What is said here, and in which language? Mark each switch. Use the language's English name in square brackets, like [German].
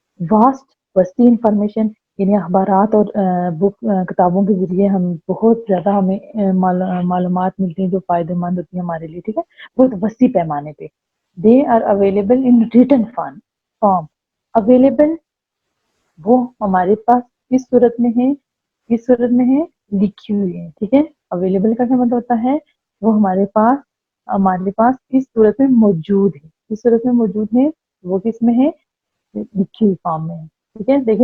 [Urdu] Vast, وسیع information, یعنی اخبارات اور کتابوں کے ذریعے ہم بہت زیادہ ہمیں معلومات ملتی ہیں جو فائدہ مند ہوتی ہیں ہمارے لیے، ٹھیک ہے، بہت وسیع پیمانے پہ. [English] They are available in written form. [Urdu] Available وہ ہمارے پاس کس صورت میں ہے؟ کس صورت میں ہے؟ لکھی ہوئی ہے، ٹھیک ہے. اویلیبل کا کیا مطلب ہوتا ہے؟ وہ ہمارے پاس کس صورت میں موجود ہے. کس صورت میں موجود ہے؟ وہ کس میں ہے؟ لکھی ہوئی فارم میں ہے، ٹھیک ہے.